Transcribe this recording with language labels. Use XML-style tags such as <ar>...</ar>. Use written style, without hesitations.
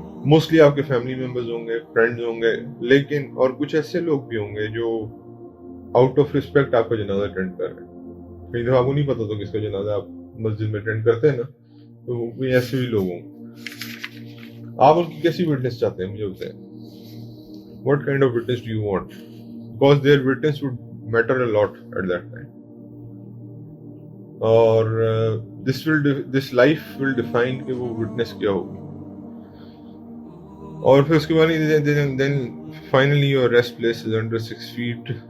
<ur>Mostly آپ کے family members ہوں گے، فرینڈز ہوں گے، لیکن اور کچھ ایسے لوگ بھی ہوں گے جو آؤٹ آف ریسپیکٹ آپ کا جنازہ اٹینڈ کر رہے ہیں. کئی دفعہ آپ کو نہیں پتا تو کس کا جنازہ آپ مسجد میں اٹینڈ کرتے ہیں نا، تو کوئی ایسے بھی لوگ ہوں. آپ ان کی کیسی وٹنس چاہتے ہیں مجھے بتائیں.</ur> <en>What kind of witness do you want? Because their witness would matter a lot at that time.</en> <ur>اور</ur> <en>this life will define</en> <ur>کہ وہ witness کیا ہوگی. اور پھر اس کے بعد</ur> <en>then finally your rest place is under 6 feet.</en>